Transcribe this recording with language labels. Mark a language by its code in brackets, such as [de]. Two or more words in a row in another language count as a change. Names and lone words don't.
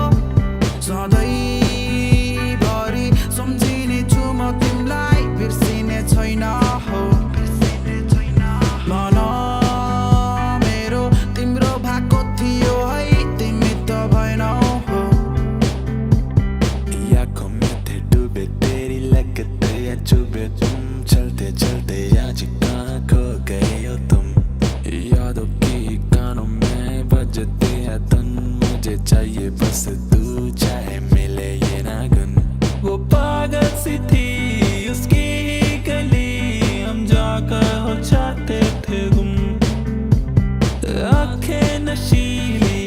[ne] सधैँभरि सम्झिने छु म तिमीलाई बिर्सिने छैन हो मन मेरो तिम्रो भएको थियो है तिमी त भएनौ हो [hi] आँखों में थे डूबे तेरी लगते या चुभे चलते चलते आज कहाँ खो गए हो तुम यादों की कानों में बजते हैं धुन मुझे चाहिए बस तू चाहे मिले ये ना गुन वो पागल सी थी उसकी ही गली हम जाकर हो जाते थे गुम आंखें नशीली